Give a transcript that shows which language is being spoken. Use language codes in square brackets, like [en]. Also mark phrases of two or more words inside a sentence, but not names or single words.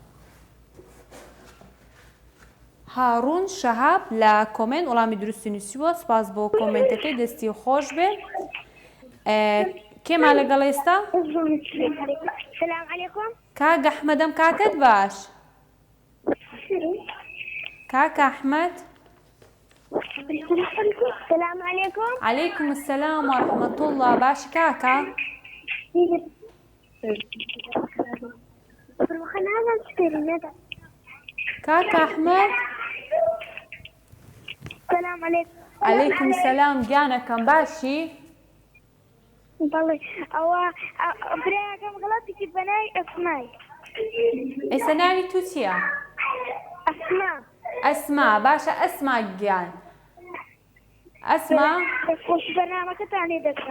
[ckb] هاڕون شەهاب لە کۆمنت وەڵامی دروستی نووسیوە سپاس بۆ کۆمنتەکەی دەستی خۆش بێ. کێما لەگەڵ ئێستا؟ [ar] السلام عليكم. [ckb] کاک ئەحمەدەم کاتت باش. کاک ئەحمەد. [ar] السلام عليكم. عليكم السلام ورحمة الله. [ckb] باش کاکە؟ کاک ئەحمەد. [ar] السلام عليكم. عليكم السلام [ckb] گیانەکەم باشی؟ بەڵێ ئەوە برایەکەم غڵەتی کرد بە ناوی ئەسمای. ئێستا ناوی تو چییە؟ ئەسما. ئەسما. باشە ئەسما گیان. ئەسما خۆش بەرنامەکەتان لێ دەکەم.